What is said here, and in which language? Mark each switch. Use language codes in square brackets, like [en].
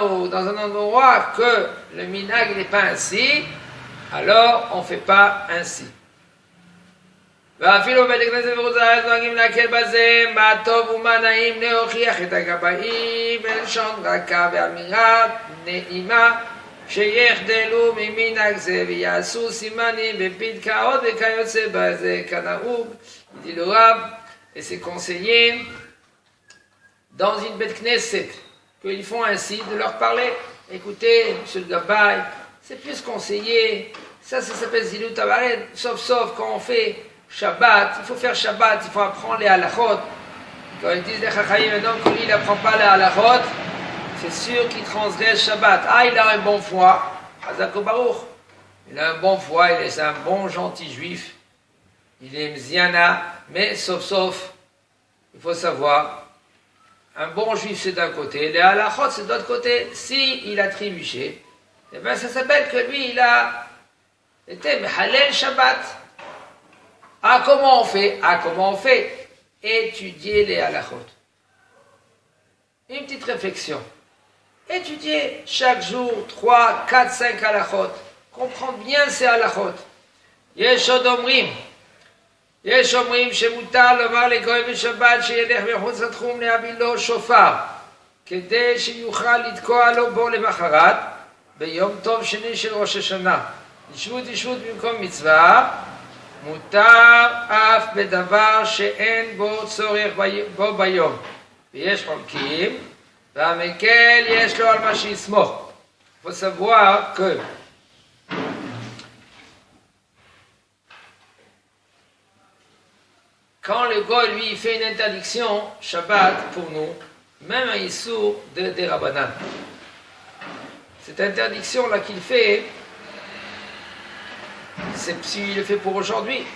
[fr] Dans un endroit que le minag n'est pas ainsi, alors on ne fait pas ainsi. [he] ואפילו בית הכנסת וחוץ-לארץ נוהגים להקל בזה, מה טוב ומה נעים להוכיח את הגבאים בלשון רכה ואמירה נעימה, שיחדלו ממנהג זה ויעשו סימנים בפתקאות וכיוצא בזה כנהוג, [fr] dit le Rab, et c'est conseillé dans une bête knesset qu'ils font ainsi de leur parler. Écoutez, monsieur le Gabay, c'est plus conseillé, ça s'appelle Zilut Avaret, sauf quand on fait Shabbat, il faut faire Shabbat, il faut apprendre les halachot. Quand ils disent les chachayim, maintenant que lui il n'apprend pas les halachot, c'est sûr qu'il transgresse Shabbat. Ah, il a un bon foie, Hazako Baruch. Il a un bon foie, il est un bon gentil juif, il est mziana, mais sauf, il faut savoir, un bon juif c'est d'un côté, les halachot c'est de l'autre côté. Si il a trébuché, eh bien ça s'appelle que lui il a été mehalel Shabbat. Ah, comment on fait? Étudier les halachot. Une petite réflexion. Étudier chaque jour 3, 4, 5 halachot. Comprendre bien ces halachot. [he] Yesh עוד אומרים שמותר לומר לגוי בשבת שילך מחוץ לתחום להביא לו שופר כדי שיוכל לתקוע לו בו למחרת ביום טוב שני של ראש השנה. ישבות במקום מצווה מותר אף בדבר שאין בו צורך בו ביום, ויש חולקים, והמקל יש לו על מה שיסמוך. [fr] Il faut savoir que quand le goy lui fait une interdiction Shabbat pour nous, même un issour des Rabbanan, cette interdiction là qu'il fait, c'est s'il le fait pour aujourd'hui.